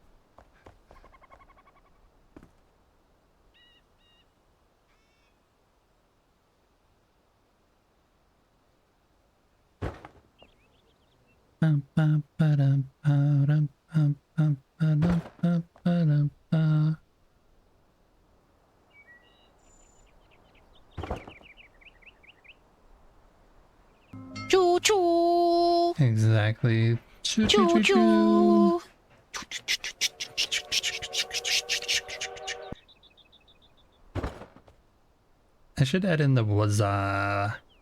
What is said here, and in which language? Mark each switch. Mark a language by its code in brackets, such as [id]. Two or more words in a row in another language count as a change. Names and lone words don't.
[en] Bum, bum, ba-dum, ba-dum, bum, bum, ba-dum, bum, ba-dum, ba. Choo choo. Exactly. Choo choo Choo choo choo. choo. I should add in the wazza.